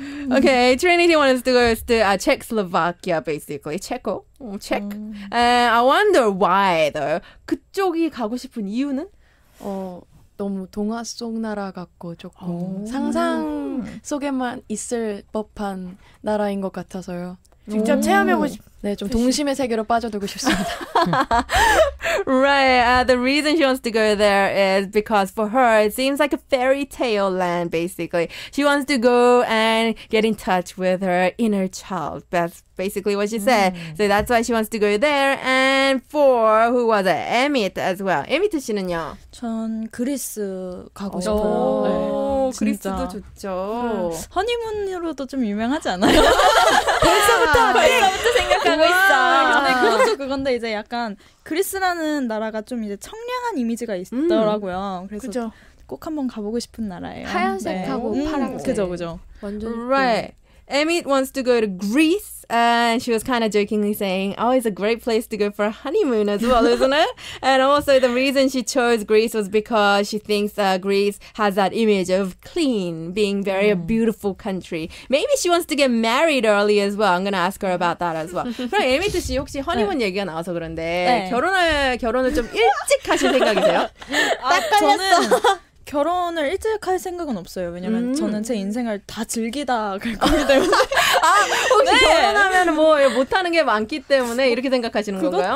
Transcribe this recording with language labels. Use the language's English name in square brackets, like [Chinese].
[English] Okay, Trinity wants to go to Czechoslovakia, basically. Czech. And I wonder why, though. [Korean] 그쪽이 가고 싶은 이유는? 너무 동화 속 나라 같고 조금 상상 속에만 있을 법한 나라인 것 같아서요. 직접 체험해보고 네, 좀 동심의 세계로 빠져들고 싶습니다. [English] Right. The reason she wants to go there is because for her, it seems like a fairy tale land, basically. She wants to go and get in touch with her inner child. That's basically what she said. So that's why she wants to go there. And for, who was it? Emmett as well. emmett [Korean] 씨는요? 전 그리스 가고 싶어요. 네, 그리스도 좋죠. 허니문으로도 좀 유명하지 않아요? 벌써부터 생각하면 생각하고 있어. 근데 그것도 그건데 이제 약간 그리스라는 나라가 좀 이제 청량한 이미지가 있더라고요. 그래서 그죠. 꼭 한번 가보고 싶은 나라예요. 하얀색하고 파란색. 그죠. 완전 [English] Right. Emmett wants to go to Greece, and she was kind of jokingly saying, oh, it's a great place to go for a honeymoon as well, isn't it? And also the reason she chose Greece was because she thinks Greece has that image of clean, being very a beautiful country. Maybe she wants to get married early as well. I'm going to ask her about that as well. [Korean] 그럼 에미트 씨 혹시 허니문 얘기가 나와서 그런데 결혼을 좀 일찍 하실 생각이세요? 저는 결혼을 일찍 할 생각은 없어요. 왜냐면 저는 제 인생을 다 즐기다 갈 거기 때문에. 혹시 결혼하면 뭐 못하는 게 많기 때문에 이렇게 생각하시는 건가요?